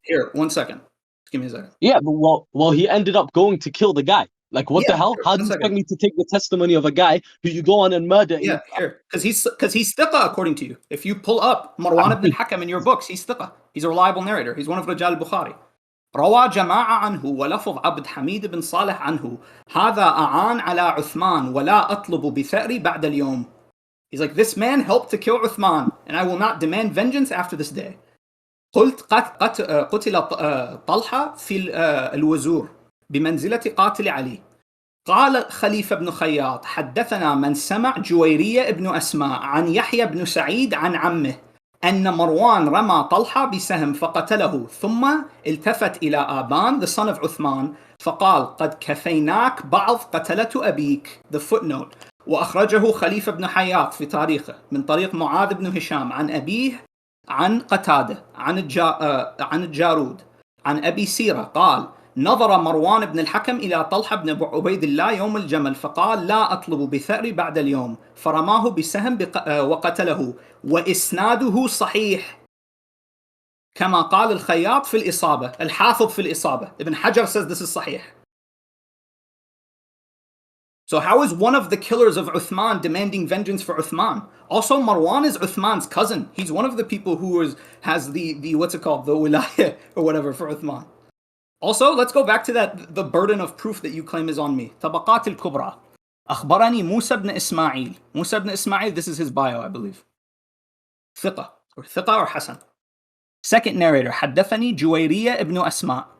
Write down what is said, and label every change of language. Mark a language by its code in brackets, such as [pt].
[en] Here, 1 second. Just give me a second. Yeah, but well, he ended up going to kill the guy. Like, what the hell? How do you expect me to take the testimony of a guy who you go on and murder? Yeah, here. Because he's thiqa according to you. If you pull up Marwan ibn al-Hakam in your books, he's thiqa. He's a reliable narrator. He's one of Rajal al-Bukhari. [ar] روى جماعة عنه ولفظ عبد حميد بن صالح عنه هذا أعان على عثمان ولا أطلب بثأري بعد اليوم. [en] He's like, this man helped to kill Uthman, and I will not demand vengeance after this day. [ar] قلت قتل طلحة في الوزور بمنزلة قاتل علي. قال خليفة بن خياط حدثنا من سمع جويرية ابن أسماء عن يحيى بن سعيد عن عمه أن مروان رمى طلحة بسهم فقتله ثم التفت إلى آبان [en] the son of [ar] عثمان فقال قد كفيناك بعض قتلة أبيك. [en] The footnote. [ar] وأخرجه خليفة بن حياط في تاريخه من طريق معاذ بن هشام عن أبيه عن قتادة عن الجارود عن أبي سيرة قال نظر مروان بن الحكم إلى طلحة بن عبيد الله يوم الجمل فقال لا أطلب بثأري بعد اليوم فرماه بسهم وقتله وإسناده صحيح كما قال الخياط في الإصابة. الحافظ في الإصابة. [en] Ibn Hajar says this is sahih. So how is one of the killers of Uthman demanding vengeance for Uthman? Also, Marwan is Uthman's cousin. He's one of the people who has the what's it called, the wilayah or whatever for Uthman. Also, let's go back to the burden of proof that you claim is on me. [ar] Tabaqat al-Kubra. أخبرني موسى بن إسماعيل. [en] Musa ibn Ismail, this is his bio, I believe. Thiqa or Hasan. Second narrator, [ar] حدثني جويرية ابن أسماء.